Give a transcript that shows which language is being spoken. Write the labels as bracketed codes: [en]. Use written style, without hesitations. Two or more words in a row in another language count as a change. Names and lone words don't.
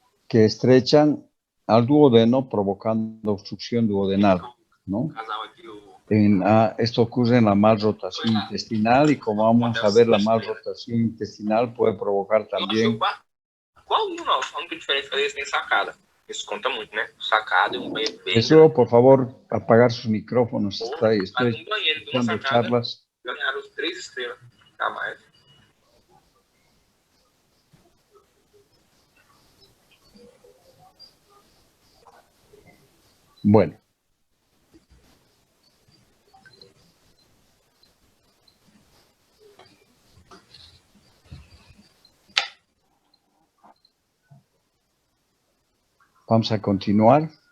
[es] que estrechan al duodeno provocando obstrucción duodenal, ¿no? Esto ocurre en la malrotación intestinal y como vamos a ver, la malrotación intestinal puede provocar también... [pt] Igualzinho nosso, a única diferença é que eles têm sacada. Isso conta muito, né? Sacada e um banheiro bem [es] Les ruego, por favor, apagar sus micrófonos. Estoy [pt] um banheiro de uma [es] escuchando [pt] sacada, [es] charlas. [pt] ganharam os 3 estrelas a mais. [es] Bueno. Vamos a continuar.